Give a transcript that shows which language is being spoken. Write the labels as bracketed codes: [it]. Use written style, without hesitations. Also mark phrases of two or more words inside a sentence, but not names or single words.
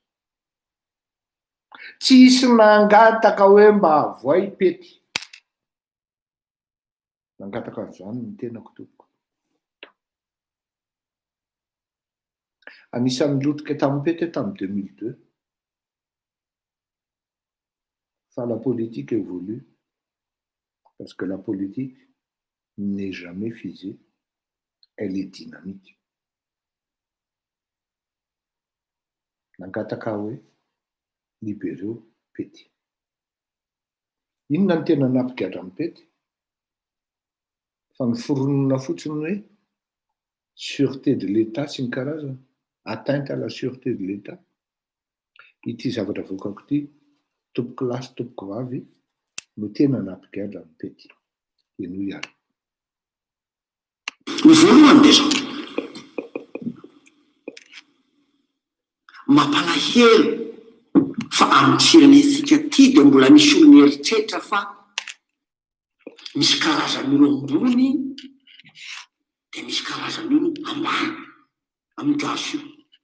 [mg] Tsisy nangataka hoe mba voay Pety. Nangataka an'izany ny tenako tompoko. Anisan'ny lotika tamin'ny Pety tamin'ny 2002. [fr] Fa la politique évolue parce que la politique n'est jamais figée, elle est dynamique. [mg] Nangataka hoe libéreo Pety. Inona ny tena nampigadra amin'ny Pety? Fa ny foronina fotsiny hoe [fr] sûreté de l'État [mg] sy ny karazana, [fr] atteinte à la sûreté de l'État. [mg] Ity zavatra voakako ity, tompoko lahy sy tompoko vavy no tena nampigadra amin'ny Pety. Eno ihany. Ny voalohany dia zao mampalahelo fa amin'ny firenentsika ity dia mbola misy olo mieritreritra fa misy karazan'olo ambony dia misy karazan'olo ambany amin'ny gasy io.